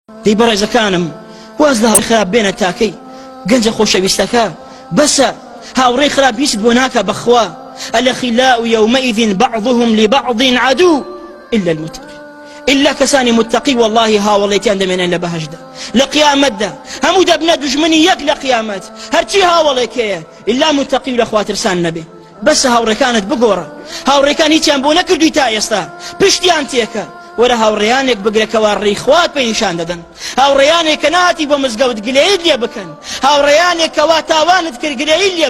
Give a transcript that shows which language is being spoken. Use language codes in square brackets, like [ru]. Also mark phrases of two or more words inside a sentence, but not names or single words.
[ckb] دەی بەڕێزەکانم واز لە هاوڕێی خراپ بێنە تاکەی گەنجە خۆشەویستەکە بەسە هاوڕێی خراپ هیچ بۆ ناکە بەخوا [ar] الأخلاء يومئذ بعضهم لبعض عدو إلا المتقين [ckb] إلا كساني متقي والله هاوڵێتیان دەمێنێن لە بەهەشدا لە قیامەتدا هەموو دەبنە دوژمنی یەک لە قیامەت هەرچی هاوڵێکەیە [ar] إلا متقی [ckb] لە خواترسان نەبێ بەسە هاوڕێکانت بگۆڕە هاوڕێکان هیچیان بۆ نەکردووی تا ئێستا پشتیان تێکە وەرە هاوڕێیانێک بگرێکەوە ڕێی خوات پێی نیشان دەدەن هاوڕێیانێک کە ناتی بۆ مزگەوت گلەیت لێ بکەن هاوڕێیانێک کەوا تاوانت کرد گلەیت لێ